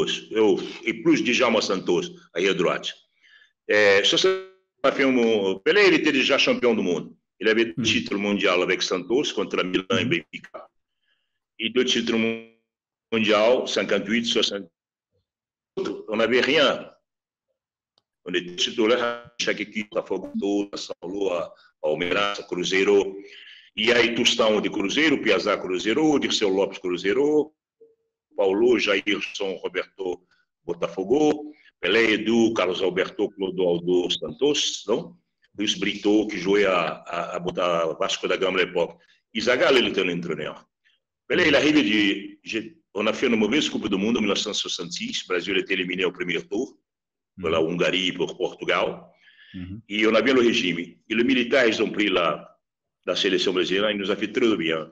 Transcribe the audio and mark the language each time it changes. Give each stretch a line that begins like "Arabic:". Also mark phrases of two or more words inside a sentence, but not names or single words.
French: Et plus Djalma Santos, à droite. Pelé, il était déjà champion du monde. Il avait le titre mondial avec Santos contre Milan et Benfica. Et 2 titres mondiaux, 58, 60. On n'avait rien. On était titulaire chaque équipe, à Fogo, à São Paulo, à Palmeiras, à Cruzeiro.
Portuguese: E aí Tostão de Cruzeiro, Piazza Cruzeiro, Dirceu Lopes Cruzeiro, Paulo, Jairson, Roberto Botafogo, Pelé, Edu, Carlos Alberto, Clodoaldo Santos, não?
French: Luiz Brito, que jouait à Vasco da Gama à l'époque. Zagallo, il était l'entraîneur. Pelé, il arrive et dit, on a fait une mauvaise Coupe du Monde en 1966, le Brésil était éliminé au premier tour, pour la Hongrie et pour Portugal, et on avait le régime. Et les militaires, ils ont pris la sélection brésilienne, ils nous ont fait très bien.